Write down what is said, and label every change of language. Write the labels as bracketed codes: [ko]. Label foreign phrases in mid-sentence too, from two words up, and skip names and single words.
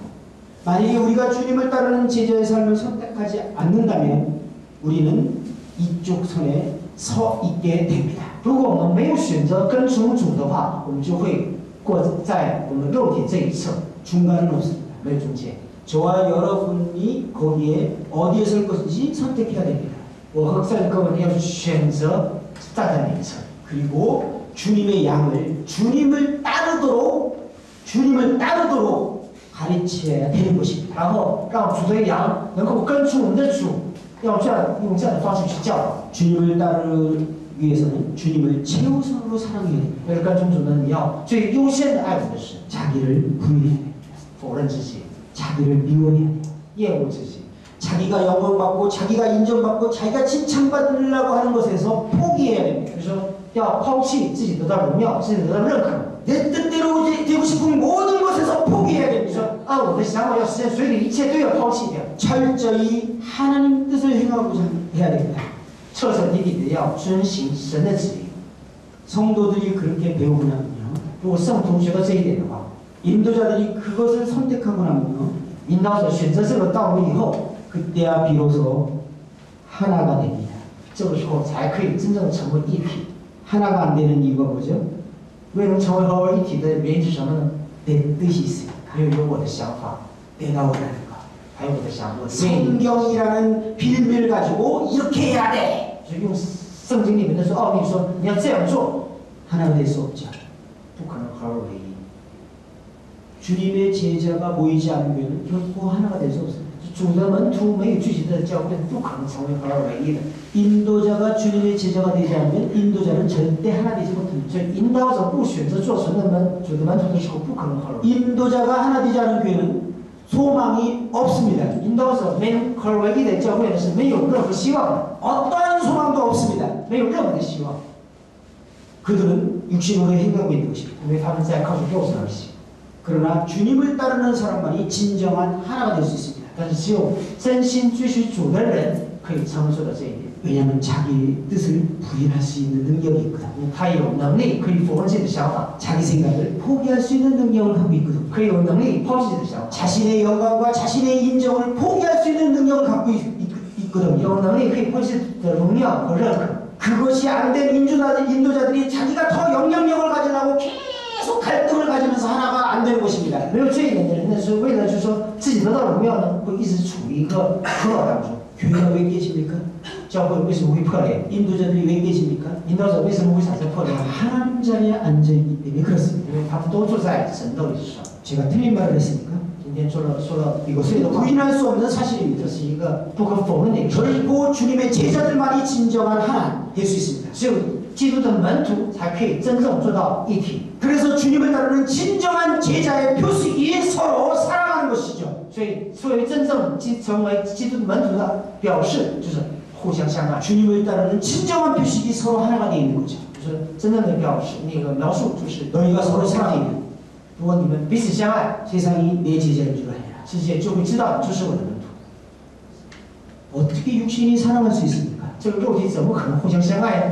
[ko] 만약에 우리가 주님을 따르는 제자의 삶을 선택하지 않는다면 우리는 이쪽 선에 서 있게 됩니다. [zh] 如果我们没有选择跟从主的话，我们就会过在我们肉体这一侧， [ko] 중간은 없습니다. [zh] 没有中间。 [ko] 저와 여러분이 거기에 어디에 설 것인지 선택해야 됩니다. [zh] 我和在座各位要去选择站在哪一侧， [ko] 그리고 주님의 양을 주님을 따르도록 가르쳐야 되는 것입니다. [zh] 然后让主的羊能够跟从我们的主，要这样用这样的方式去教导。 [ko] 주님을 따르기 위해서는 주님을 최우선으로 사랑해야 됩니다. [zh] 为了跟从主呢，你要最优先的爱我们的神， [ko] 자기를 부인해야 됩니다. [zh] 否认自己， [ko] 자기를 미워해야 돼요. [zh] 厌恶自己， [ko] 자기가 영광받고 자기가 인정받고 자기가 칭찬받으려고 하는 것에서 포기해야 됩니다. [zh] 就说要抛弃自己得到荣耀，自己得到认可。 [ko] 내 뜻대로 되고 싶은 모든 것에서 포기해야 [zh] 就 [ko] 됩니다. [zh] 说按我的想法要实现，所以你一切都要抛弃掉， [ko] 철저히 하나님 뜻을 행하고자 해야 됩니다. [zh] 彻彻底底的要遵行神的旨意。 [ko] 성도들이 그렇게 배우고 나면요, [zh] 如果圣徒学到这一点的话， [ko] 인도자들이 그것을 선택하고 나면요, [zh] 引导者选择这个道路以后， [ko] 그때야 비로소 하나가 됩니다. [zh] 这个时候才可以真正成为一体。 [ko] 하나가 안 되는 이유가 뭐죠? [zh] 为能成为合而一体的原因是什么呢？ [ko] 내 뜻이 있으니까. [zh] 因为有我的想法， [ko] 내가 원하는 거. [zh] 还有我的想法，我的愿意。 [ko] 성경이라는 빌미를 가지고 이렇게 해야 돼. [zh] 就用圣经里面的说奥秘说你要这样做， [ko] 하나가 될 수 없죠. [zh] 不可能合而为一。 [ko] 주님의 제자가 모이지 않은 교회는 결코 하나가 될 수 없습니다. [zh] 主的门徒没有聚集的教会，不可能成为合而为一的。 [ko] 인도자가 주님의 제자가 되지 않으면 인도자는 절대 하나 되지 못합니다. [zh] 所以引导者不选择做神的主的门徒的时候，不可能合而为一。 [ko] 인도자가 하나 되지 않은 교회는 소망이 없습니다. [zh] 引导者没能合而为一的教会呢，是没有任何希望的， [ko] 어떠한 소망도 없습니다. [zh] 没有任何的希望， [ko] 그들은 육신으로 행하고 있는 것입니다. [zh] 因为他们在靠着肉身而行。 [ko] 그러나 주님을 따르는 사람만이 진정한 하나가 될 수 있습니다. [zh] 但是只有真心追随主的人，可以承受到这一点。 [ko] 왜냐하면 자기 뜻을 부인할 수 있는 능력이 있거든. [zh] 他有能力可以否认自己的想法， [ko] 자기 생각을 포기할 수 있는 능력을 갖고 있거든. [zh] 可以有能力抛弃自己的想法， [ko] 자신의 영광과 자신의 인정을 포기할 수 있는 능력을 갖고 있거든요. [zh] 有能力可以抛弃自己的荣耀和认可。 [ko] 그것이 안 된 인도자들이 자기가 더 영향력을 가지려고 계속 갈등을 가지면서 하나가 안 되는 것입니다. [zh] 没有这一点的人呢，是为了就是说自己得到荣耀呢，会一直处于一个困扰当中。 [ko] 교회가 왜 계십니까? [zh] 教会为什么会破裂？ [ko] 인도자들이 왜 깨집니까? [zh] 引导者为什么会产生破裂？ [ko] 하나님 자리에 앉아있기 때문에 그렇습니다. [zh] 因为他们都坐在神的位置上。 [ko] 제가 틀린 말을 했습니까? [zh] 今天说了 [ko] 이것은 [zh] 的话， [ko] 부인할 수 없는 사실입니다. [zh] 这是一个不可否认的一个事实。 [ko] 결코 주님의 제자들만이 진정한 하나 될 수 있습니다. [zh] 只有基督的门徒才可以真正做到一体。 [ko] 그래서 주님을 따르는 진정한 제자의 표식이 서로 사랑하는 것이죠. [zh] 所以，作为真正成为基督门徒的表示，就是互相相爱。 [ko] 주님을 따르는 진정한 표식이 서로 하나가 되어 있는 거죠. [zh] 就是真正的表示，那个描述就是 [ko] 너희가 서로 사랑하면 [zh] 如果你们彼此相爱， [ko] 세상이 내 제자인 줄 알아라. [zh] 世界就会知道这是我的门徒。 [ko] 어떻게 육신이 사랑할 수 있습니까? [zh] 这个肉体怎么可能互相相爱呢？